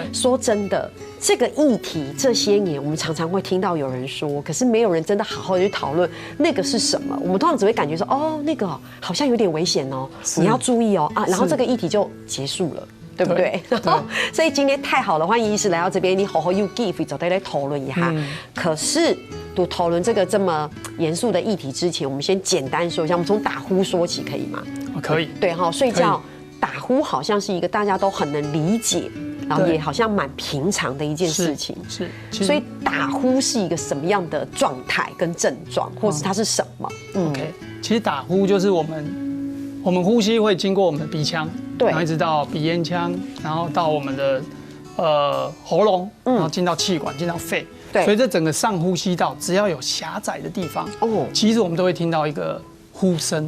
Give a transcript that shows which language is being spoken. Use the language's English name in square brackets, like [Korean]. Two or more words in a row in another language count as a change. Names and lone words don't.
[Chinese] 說真的，這個議題這些年我們常常會聽到有人說，可是沒有人真的好好的去討論那個是什麼。我們通常只會感覺說，哦，那個好像有點危險哦，你要注意哦啊，然後這個議題就結束了。對不對？所以今天太好了，歡迎醫師來到這邊，你好好有機會就得來討論一下。可是，都討論這個這麼嚴肅的議題之前，我們先簡單說一下，我們從打呼說起，可以嗎？可以。對哈，睡覺打呼好像是一個大家都很能理解，然後也好像蠻平常的一件事情。是。所以打呼是一個什麼樣的狀態跟症狀，或是它是什麼？OK，其實打呼就是我們呼吸會經過我們的鼻腔。然後一直到鼻咽腔，然後到我們的喉嚨，然後進到氣管，進到肺。所以這整個上呼吸道，只要有狹窄的地方，其實我們都會聽到一個呼聲。